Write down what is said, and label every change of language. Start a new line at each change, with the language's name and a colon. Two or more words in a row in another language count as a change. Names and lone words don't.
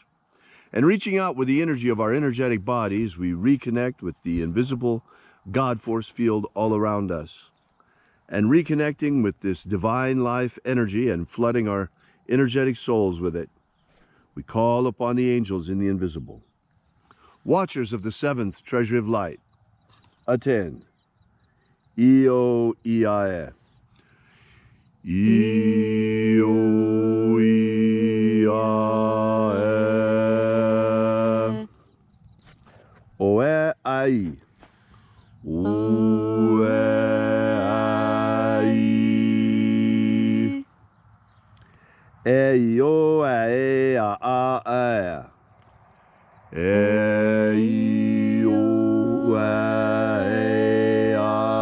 English: And reaching out with the energy of our energetic bodies, we reconnect with the invisible God force field all around us. And reconnecting with this divine life energy and flooding our energetic souls with it, we call upon the angels in the invisible. Watchers of the seventh Treasury of Light, attend. Io Iae. Io Iae. Oe Ai. Oe Ai. E o a e a a. E o a e a.